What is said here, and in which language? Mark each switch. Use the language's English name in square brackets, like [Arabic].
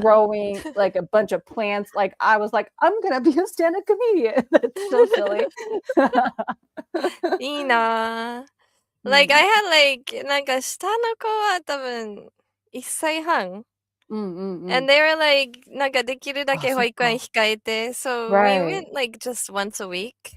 [English] Growing like a bunch of plants. Like I was like, I'm gonna be a stand-up comedian. That's so silly. [Japanese] いいな。 [English] Like I had like [Japanese] なんか下の子は多分1歳半。 [English] And they were like [Japanese] なんかできるだけ保育園控えて [English] So we went like just once a week.